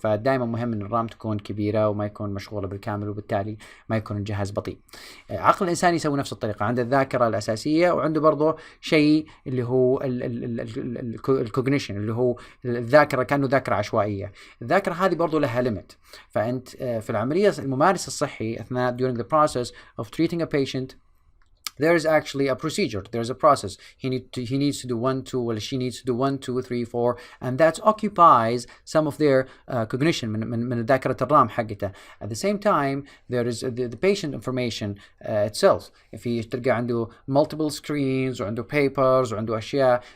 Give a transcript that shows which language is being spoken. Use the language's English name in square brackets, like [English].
[Arabic] فدائما مهم ان الرام تكون كبيرة وما يكون مشغولة بالكامل، وبالتالي ما يكون الجهاز بطيء. عقل الانسان يسوي نفس الطريقة، عنده الذاكرة الاساسية وعنده برضه شيء اللي هو الكوجنيشن، اللي هو الذاكرة كأنه ذاكرة عشوائية. الذاكرة هذه برضه لها ليميت. فانت في العملية الممارس الصحي اثناء [English] during the process of treating a patient, there is actually a procedure, there's a process. He needs to do 1, 2, or she needs to do 1, 2, 3, 4, and that occupies some of their cognition [Arabic] من ذاكرة الرام حقته. [English] At the same time, there is the patient information itself. [Arabic] في تلقى عنده [English] multiple screens [Arabic] وعنده papers وعنده أشياء.